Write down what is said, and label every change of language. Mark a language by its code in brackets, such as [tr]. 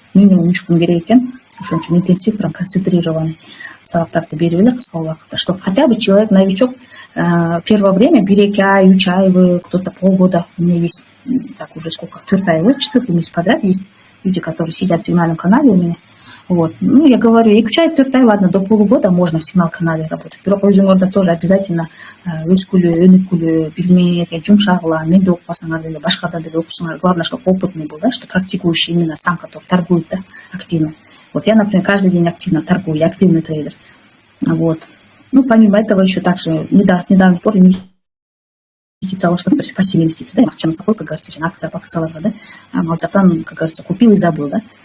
[ky] Минимум 3 күн керек экен. [ru] Ошон үчүн интенсив, прям концентрированный [ky] сабактарды берип эле кыска убакытта, [ru] чтобы хотя бы человек, новичок, первое время 1-2 ай, 3 ай, кто-то полгода, у меня есть, так уже сколько, 4 ай, 4 месяц подряд есть люди, которые сидят в сигнальном канале у меня. Вот. Ну, я говорю, [ky] 2 ай, 4 ай, [ru] ладно, до полугода можно в сигнал-канале работать. [ky] Бирок өзүңөрдө [ru] тоже обязательно [ky] өскүлү, өнүккүлү, билимиңерге жумшагыла, менде окубасаңар деле, башкада деле окусаңар. [ru] Главное, чтобы опытный был, да, что практикующий именно сам, который торгует, да, активно. Вот я, например, каждый день активно торгую, я активный трейдер. Вот. Ну, помимо этого еще также с недавних пор инвестиция, что, то есть пассивные инвестиции, да, чем собой, как говорится, акция по акцияларга, да, там, как говорится, купил и забыл, да.